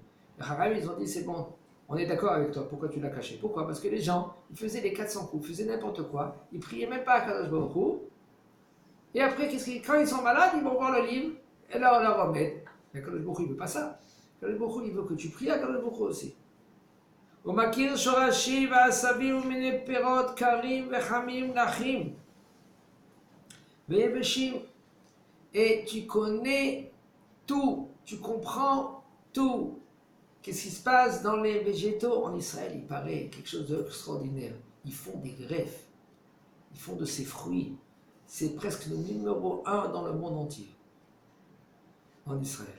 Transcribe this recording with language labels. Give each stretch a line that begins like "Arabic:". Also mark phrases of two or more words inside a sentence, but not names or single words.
French: Les Haram, ils ont dit, c'est bon, on est d'accord avec toi, pourquoi tu l'as caché? Pourquoi? Parce que les gens, ils faisaient les 400 coups, ils faisaient n'importe quoi, ils priaient même pas à
Hebrew: קדוש ברוך הוא.
French: Et après, quand ils sont malades, ils vont voir le livre, et là, on leur remet.
Hebrew: Mais קדוש ברוך הוא,
French: il ne veut pas ça.
Hebrew: קדוש ברוך הוא,
French: il veut que tu pries à
Hebrew: קדוש ברוך הוא
French: aussi.
Hebrew: ומכיר שורשים ועשבים ומיני פירות קרים וחמים נחים ויבשים.
French: Et tu connais tout, tu comprends tout. Qu'est-ce qui se passe dans les végétaux en Israël? Il paraît quelque chose d'extraordinaire. Ils font des greffes, ils font de ces fruits. C'est presque le numéro 1 dans le monde entier, en Israël.